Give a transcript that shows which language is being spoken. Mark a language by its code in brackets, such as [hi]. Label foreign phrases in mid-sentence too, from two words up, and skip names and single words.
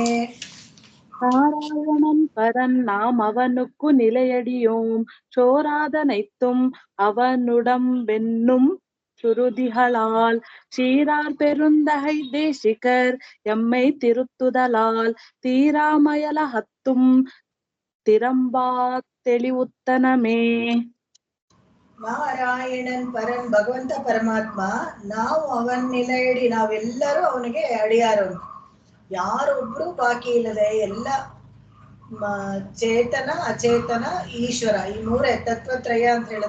[ta] நாராயணன் பரன் நாம் அவனுக்கு நிலையடியோம் சோராதனைத்தும் அவனுடம்பென்னும் சுருதிகளால் சீரார் பெருந்தகை தேசிகர் எம்மை திருத்துதலால் தீராமயலகத்தும் திறம்பா தெளிவுத்தனமே. நாராயணன் பரன் [kn] ಭಗವಂತ ಪರಮಾತ್ಮ, ನಾವು ಅವನ ನಿಲಯಡಿ, ನಾವೆಲ್ಲರೂ ಅವನಿಗೆ ಅಡಿಯಾರು. ಯಾರೊಬ್ರು ಬಾಕಿ ಇಲ್ಲದೆ ಎಲ್ಲ ಚೇತನ ಅಚೇತನ ಈಶ್ವರ, ಈ ಮೂರೇ ತತ್ವತ್ರಯ ಅಂತ ಹೇಳೋದು.